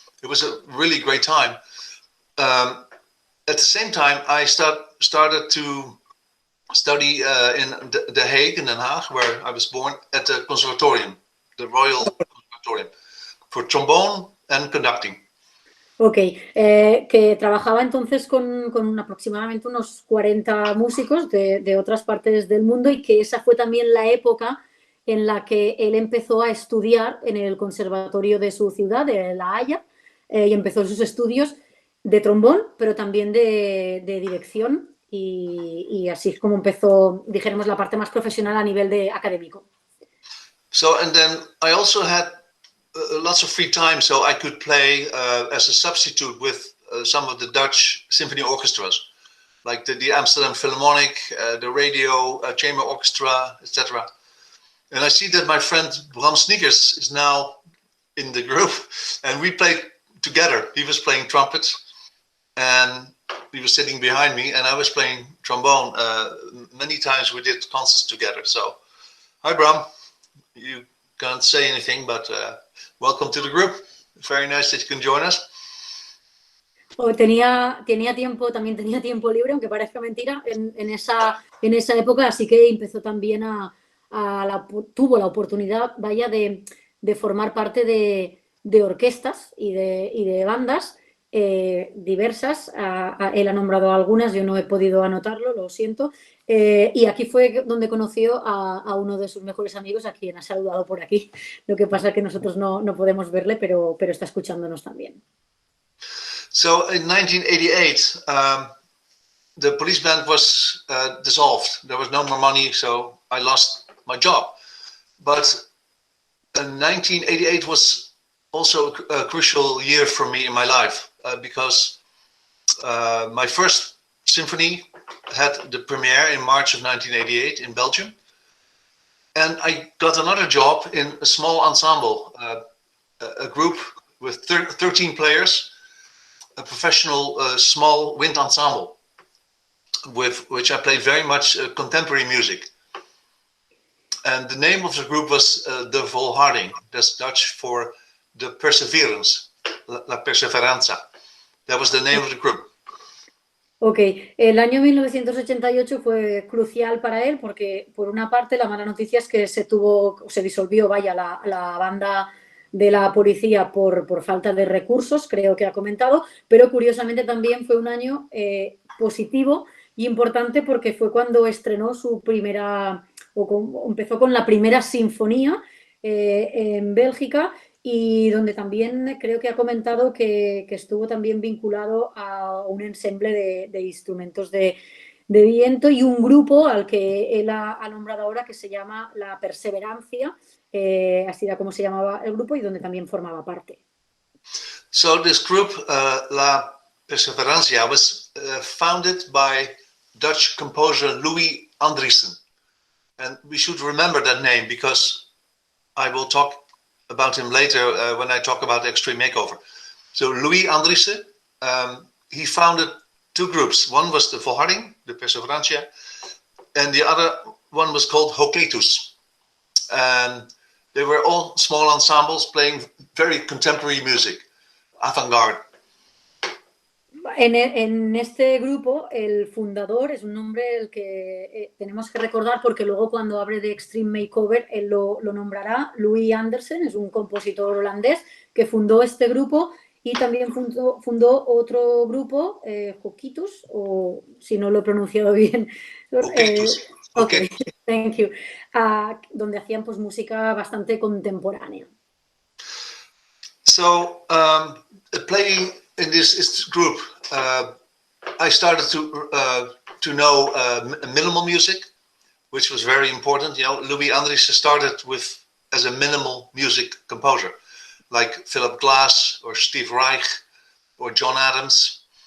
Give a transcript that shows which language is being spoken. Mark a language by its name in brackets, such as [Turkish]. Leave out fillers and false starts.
[English] It was a really great time. At the same time, I started to study in The Hague, in Den Haag, where I was born, at the conservatorium, the Royal Conservatorium, for trombone and conducting. [Spanish] Ok, que trabajaba entonces con aproximadamente unos 40 músicos de otras partes del mundo, y que esa fue también la época en la que él empezó a estudiar en el conservatorio de su ciudad, de La Haya, y empezó sus estudios de trombón, pero también de dirección, y así es como empezó, dijéramos, la parte más profesional a nivel académico. [English] So, and then I also had lots of free time, so I could play as a substitute with some of the Dutch symphony orchestras, like the Amsterdam Philharmonic, the Radio Chamber Orchestra, etc. And I see that my friend Bram Sneakers is now in the group, and we played together. He was playing trumpets, and he was sitting behind me, and I was playing trombone. Many times we did concerts together. So, hi Bram, you can't say anything, but welcome to the group. Very nice that you can join us. [Spanish] Tenía tiempo libre, aunque parezca mentira, en esa época, así que empezó también tuvo la oportunidad, vaya, de formar parte de orquestas y de bandas diversas. Él ha nombrado algunas, yo no he podido anotarlo, lo siento. Y aquí fue donde conoció a uno de sus mejores amigos, a quien ha saludado por aquí. Lo que pasa es que nosotros no podemos verle, pero está escuchándonos también. [English] So in 1988, the police band was dissolved. There was no more money, so I lost my job. But 1988 was also a crucial year for me in my life, because my first symphony had the premiere in March of 1988 in Belgium. And I got another job in a small ensemble, a group with 13 players, a professional small wind ensemble, with which I played very much contemporary music. And the name of the group was De Volharding. That's Dutch for the perseverance, [Spanish] la perseveranza. [English] That was the name of the group. [Spanish] Ok, el año 1988 fue crucial para él porque, por una parte, la mala noticia es que se disolvió, vaya, la banda de la policía por falta de recursos, creo que ha comentado, pero curiosamente también fue un año positivo y importante porque fue cuando estrenó su primera, empezó con la primera sinfonía, en Bélgica, y donde también creo que ha comentado que estuvo también vinculado a un ensemble de instrumentos de viento y un grupo al que él ha nombrado ahora que se llama La Perseverancia, así era como se llamaba el grupo y donde también formaba parte. [English] So this group, La Perseverancia, was founded by Dutch composer Louis Andriessen. And we should remember that name because I will talk about him later when I talk about Extreme Makeover. So Louis Andriessen, he founded two groups. One was the Volharding, the Perseverancia, and the other one was called Hoketus. And they were all small ensembles playing very contemporary music, avant-garde. [Spanish] En este grupo, el fundador es un nombre el que tenemos que recordar porque luego cuando hable de Extreme Makeover él lo nombrará. Louis Andriessen es un compositor holandés que fundó este grupo y también fundó otro grupo, Hoketus, o si no lo he pronunciado bien. [English] Okay, thank you. [Spanish] Donde hacían pues música bastante contemporánea. [English] So, playing in this group, I started to know minimal music, which was very important. You know, Louis Andriessen started as a minimal music composer, like Philip Glass or Steve Reich or John Adams.